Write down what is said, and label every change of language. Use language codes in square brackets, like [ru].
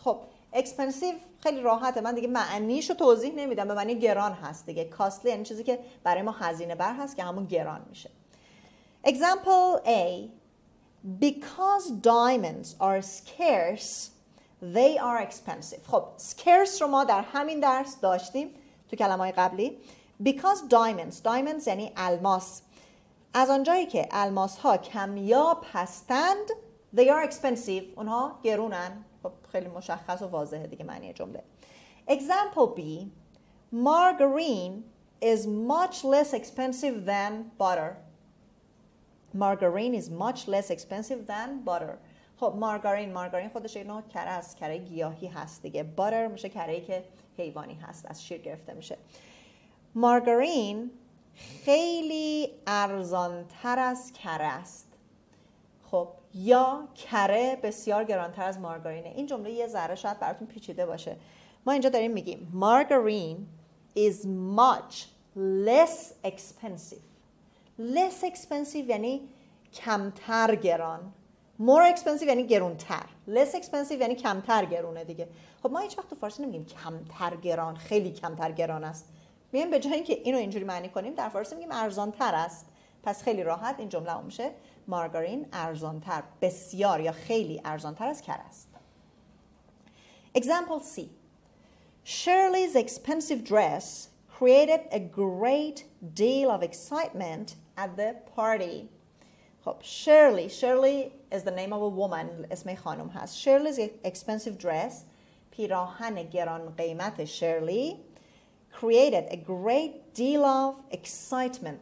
[fa] خب expensive خیلی راحته، من دیگه معنیشو توضیح نمیدم، به معنی گران هست دیگه. costly یعنی چیزی که برای ما هزینه بر هست، که همون گران میشه. [en] Example A. Because diamonds are scarce, they are expensive. [fa] خب scarce رو ما در همین درس داشتیم تو کلمه‌های قبلی. [en] Because diamonds [fa] یعنی الماس. از آنجایی که الماس ها کمیاب هستند، [en] they are expensive. [fa] اونها گرونن. خب خیلی مشخص و واضحه دیگه معنی جمله. [en] Example B. Margarine is much less expensive than butter. Margarine is much less expensive than butter. [fa] خب مارگارین خودش یک نوع کره است، کره گیاهی هست دیگه. butter میشه کره‌ای که حیوانی هست، از شیر گرفته میشه. مارگارین خیلی ارزانتر از کره است. خب یا کره بسیار گرانتر از مارگارینه. این جمله یه ذره شاید براتون پیچیده باشه. ما اینجا داریم میگیم [en] margarine is much less expensive. [fa] less expensive یعنی کمتر گران. more expensive یعنی گرونتر. less expensive یعنی کمتر گرونه دیگه. خب ما هیچ وقت تو فارسی نمیگیم کمتر گران، خیلی کمتر گران است. میگیم به جای اینکه اینو اینجوری معنی کنیم در فارسی میگیم ارزانتر است. پس خیلی راحت این جمله میشه مارگارین ارزانتر، بسیار یا خیلی ارزانتر از کره است. [en] Example C. Shirley's expensive dress created a great deal of excitement at the party. خب Shirley is the name of a woman. [fa] اسم خانم هست. [en] Shirley's expensive dress [fa] پیراهن گران قیمت شرلی [en] created a great deal of excitement.